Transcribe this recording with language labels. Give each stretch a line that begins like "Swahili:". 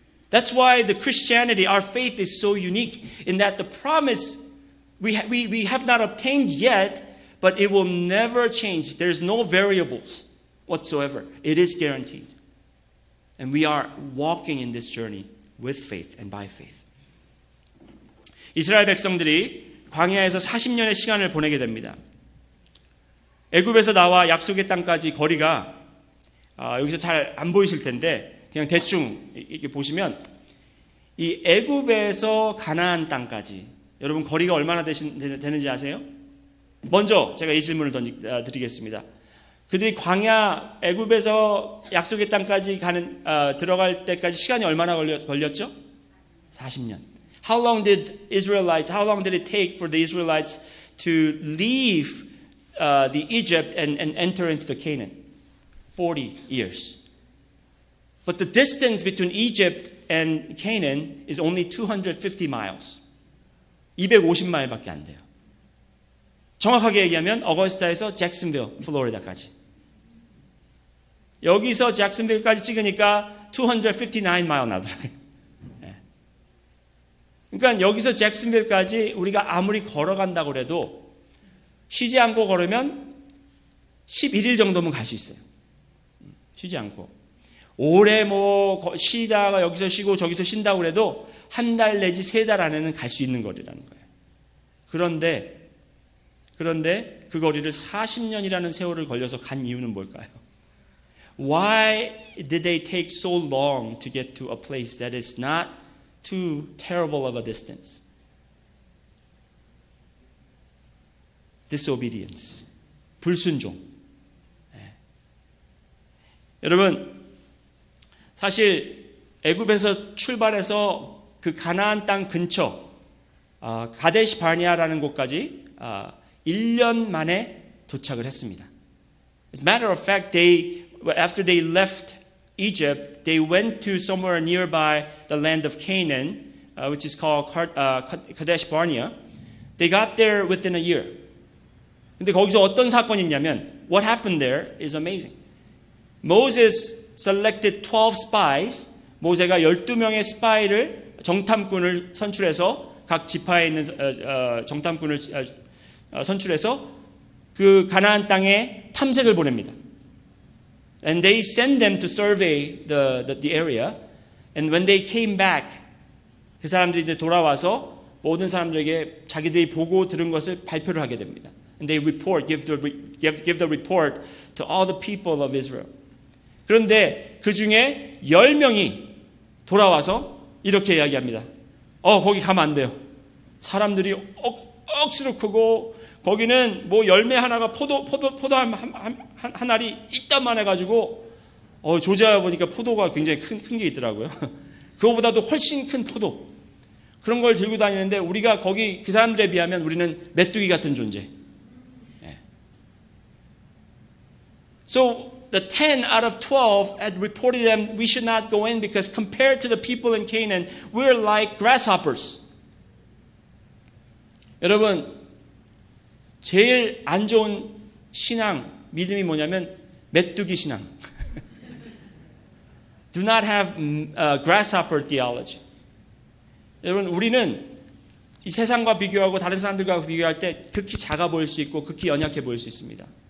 English: That's why the Christianity, our faith is so unique in that the promise we have not obtained yet, but it will never change. There's no variables whatsoever. It is guaranteed. And we are walking in this journey with faith and by faith.
Korean: 이스라엘 백성들이 광야에서 40년의 시간을 보내게 됩니다. 애굽에서 나와 약속의 땅까지 거리가 여기서 잘 안 보이실 텐데 그냥 대충 이렇게 보시면 이 애굽에서 가나안 땅까지 여러분 거리가 얼마나 되는지 아세요? 먼저 제가 이 질문을 드리겠습니다. 그들이 광야 애굽에서 약속의 땅까지 들어갈 때까지 시간이 얼마나 걸렸죠? 40년.
English: How long did it take for the Israelites to leave the Egypt and enter into the Canaan? 40 years. But the distance between Egypt and Canaan is only 250 miles.
Korean: 250마일밖에 안 돼요. 정확하게 얘기하면 어거스타에서 잭슨빌, 플로리다까지. 여기서 잭슨빌까지 찍으니까 259마일 나더라고요. 그러니까 여기서 잭슨빌까지 우리가 아무리 걸어간다고 해도 쉬지 않고 걸으면 11일 정도면 갈 수 있어요. 쉬지 않고. 오래 쉬다가 여기서 쉬고 저기서 쉰다고 해도 한 달 내지 3달 안에는 갈 수 있는 거리라는 거예요. 그런데 그 거리를 40년이라는 세월을 걸려서 간 이유는 뭘까요?
English: Why did they take so long to get to a place that is not too terrible of a distance? Disobedience.
Korean: 불순종. 여러분, 사실 애굽에서 출발해서 그 가나안 땅 근처 가데시 바르네아라는 곳까지 1년 만에 도착을 했습니다.
English: As a matter of fact, after they left Egypt, they went to somewhere nearby the land of Canaan, which is called Kadesh Barnea. They got there within a year.
Korean: 근데 거기서 어떤 사건이 있냐면,
English: what happened there is amazing. Moses selected 12 spies.
Korean: 모세가 12명의 스파이를 정탐꾼을 선출해서 각 지파에 있는 정탐꾼을 선출해서 그 가나안 땅에 탐색을 보냅니다.
English: And they send them to survey the area. And when they came back,
Korean: 그 사람들이 이제 돌아와서 모든 사람들에게 자기들이 보고 들은 것을 발표를 하게 됩니다.
English: And they give the report to all the people of Israel.
Korean: 그런데 그 중에 10명이 돌아와서 이렇게 이야기합니다. 거기 가면 안 돼요. 사람들이 억수로 크고 거기는 뭐 열매 하나가 포도 한 알이 이딴만 해가지고 조제해 보니까 포도가 굉장히 큰 게 있더라고요. 그거보다도 훨씬 큰 포도 그런 걸 들고 다니는데 우리가 거기 그 사람들에 비하면 우리는 메뚜기 같은 존재.
English: So the 10 out of 12 had reported them we should not go in because compared to the people in Canaan, we're like grasshoppers.
Korean: 여러분, 제일 안 좋은 신앙, 믿음이 뭐냐면 메뚜기 신앙.
English: Do not have grasshopper theology.
Korean: 여러분, 우리는 이 세상과 비교하고 다른 사람들과 비교할 때 극히 작아 보일 수 있고 극히 연약해 보일 수 있습니다.